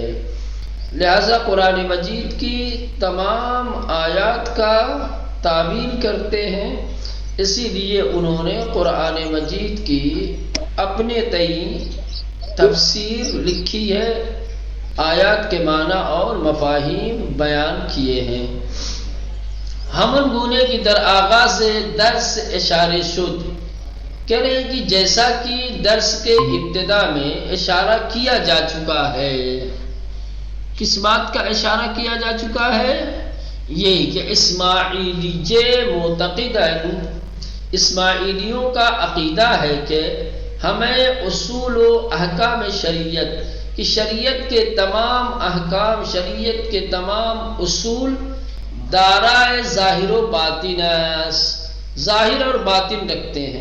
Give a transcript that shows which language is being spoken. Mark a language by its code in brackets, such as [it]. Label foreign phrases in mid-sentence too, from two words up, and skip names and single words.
[ur] لہذا قرآن مجید کی تمام آیات کا تعویل کرتے ہیں. اسی لیے انہوں نے قرآن مجید کی اپنے تئیں تفسیر لکھی ہے، آیات کے معنی اور مفاہیم بیان کیے ہیں. [fa] ہمن گونے کی در آغاز درس اشارے شد، [ur] کہہ رہے ہیں کہ جیسا کہ درس کے ابتدا میں اشارہ کیا جا چکا ہے. کس بات کا اشارہ کیا جا چکا ہے؟ یہی کہ اسماعیلیے معتقد ہیں، اسماعیلیوں کا عقیدہ ہے کہ ہمیں اصول و احکام شریعت کہ شریعت کے تمام احکام، شریعت کے تمام اصول [fa] دارائے ظاہر و باطن، [ur] ظاہر اور باطن رکھتے ہیں.